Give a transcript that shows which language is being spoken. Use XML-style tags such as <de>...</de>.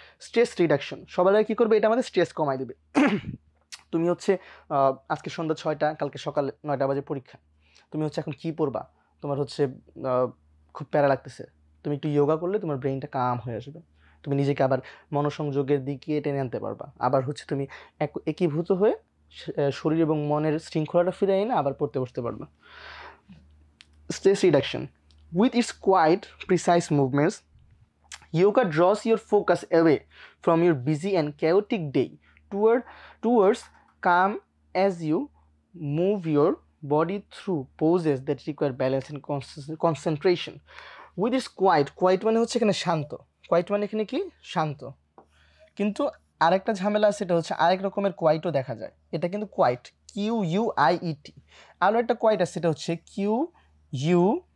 <bn>Stress reduction, সবার আগে কী করবে? এটা আমাদের স্ট্রেস কমাই দেবে। তুমি হচ্ছে আজকে সন্ধ্যা 6টা, কালকে সকাল 9টা বাজে পরীক্ষা, তুমি হচ্ছে এখন কী পড়বা? তোমার হচ্ছে খুব প্যারা লাগতেছে, তুমি একটু যোগা করলে তোমার ব্রেনটা কাম হয়ে আসবে, তুমি নিজেকে আবার মনোসংযোগের দিকে টেনে আনতে পারবা, আবার হচ্ছে তুমি একীভূত হয়ে শরীর এবং মনের শৃঙ্খলাটা ফিরে এনে আবার পড়তে বসতে পারবা।</bn> <en>Stress reduction. With its quite precise movements, yoga draws your focus away from your busy and chaotic day towards calm as you move your body through poses that require balance and concentration. With its quiet</en> <bn>মানে হচ্ছে এখানে শান্ত, quite মানে এখানে কি? শান্ত। কিন্তু আরেকটা ঝামেলা আছে, সেটা হচ্ছে আরেক রকমের কোয়াইটও দেখা যায়, এটা কিন্তু কোয়াইট, QUIET। আরও একটা কোয়াইট আছে, সেটা হচ্ছে QUITE।</bn>